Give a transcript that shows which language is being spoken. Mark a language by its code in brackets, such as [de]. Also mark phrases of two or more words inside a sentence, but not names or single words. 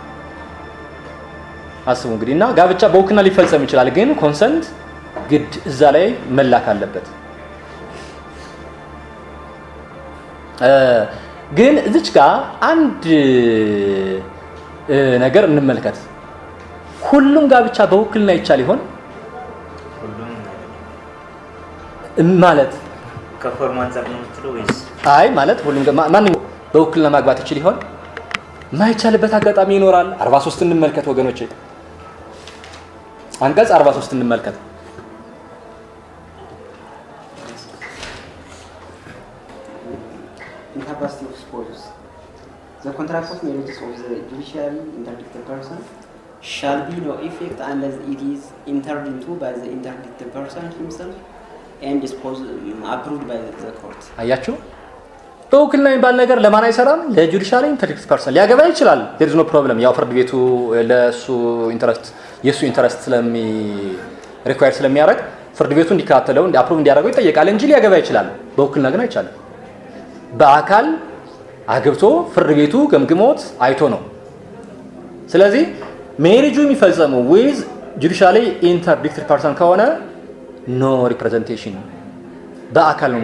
[am] አስቡ እንግዲህ እና ጋብቻ በውክልና ሊፈጸም ይችላል፣ ግን ኮንሰንት ግድ እዛ ላይ መላክ አለበት። ግን እዚች ጋር አንድ ነገር እንመልከት። ሁሉም ጋብቻ በውክልና ይቻል ይሆን ማለት ከፎርም አንፃር ነው የምትለው ወይስ? አይ ማለት ሁሉም ማንኛውም በውክልና ማግባት ይችል ይሆን? ማይቻልበት አጋጣሚ ይኖራል። 43 እንመልከት ወገኖቼ፣ አንቀጽ 43 እንመልከት። [en] Incapacity of spouses. The contract of marriage of the judicially interdicted person shall be no effect unless it is entered into by the interdicted person himself and approved by the court. [am] አያችሁ በውክልና የሚባል ነገር ለማን አይሰራም? [en] ለjudicially interest person [am] ሊያገባ ይችላል። [en] there is no problem። [am] ያው ፍርድ ቤቱ ለሱ ኢንተረስት የሱ [en] interest require [am] ስለሚያደርግ ፍርድ ቤቱ እንዲከታተለው አፕሩቭ እንዲያደርገው ይጠየቃል እንጂ ሊያገባ ይችላል። በውክልና ግን አይቻልም። በአካል አግብቶ ፍርድ ቤቱ ገምግሞት አይቶ ነው። ስለዚህ ሜሪጁ የሚፈጸመው [en] with judicially interdicted person [am] ከሆነ [en] no representation [am] በአካል ነው